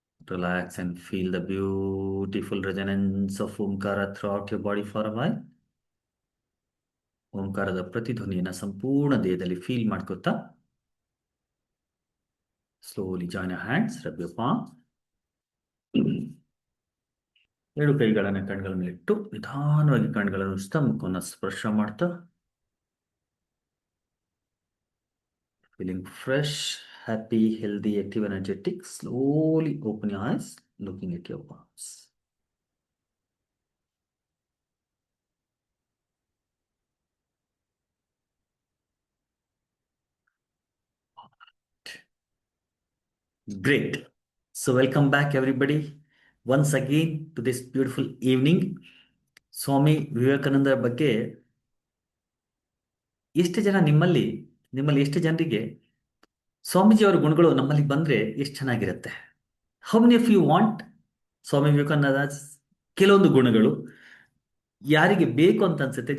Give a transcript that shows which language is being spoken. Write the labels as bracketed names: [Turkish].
[English] Relax and feel the beautiful resonance of Omkara throughout your body for a while. [Kannada] ಓಂಕಾರದ ಪ್ರತಿಧ್ವನಿಯನ್ನು ಸಂಪೂರ್ಣ ದೇಹದಲ್ಲಿ feel ಮಾಡ್ಕೋತಾ [English] Slowly join your hands, rub your palm. [Kannada] ಎರಡು ಕೈಗಳನ್ನು ಕಣ್ಗಳ ಮೇಲೆ ಇಟ್ಟು ನಿಧಾನವಾಗಿ ಕಣ್ಗಳನ್ನು ಮುಖವನ್ನು ಸ್ಪರ್ಶ ಮಾಡ್ತಾ, [English] feeling fresh, happy, healthy, active, energetic. Slowly open your eyes, looking at your palms. Great. So welcome back everybody once again to this beautiful evening. [Kannada] ಸ್ವಾಮಿ ವಿವೇಕಾನಂದರ ಬಗ್ಗೆ ಎಷ್ಟು ಜನ ನಿಮ್ಮಲ್ಲಿ ಎಷ್ಟು ಜನರಿಗೆ ಸ್ವಾಮೀಜಿಯವರ ಗುಣಗಳು ನಮ್ಮಲ್ಲಿ ಬಂದ್ರೆ ಎಷ್ಟು ಚೆನ್ನಾಗಿರುತ್ತೆ? [English] how many of you want [Kannada] Swami Vivekananda ಕೆಲವೊಂದು ಗುಣಗಳು ಯಾರಿಗೆ ಬೇಕು ಅಂತ ಅನ್ಸುತ್ತೆ?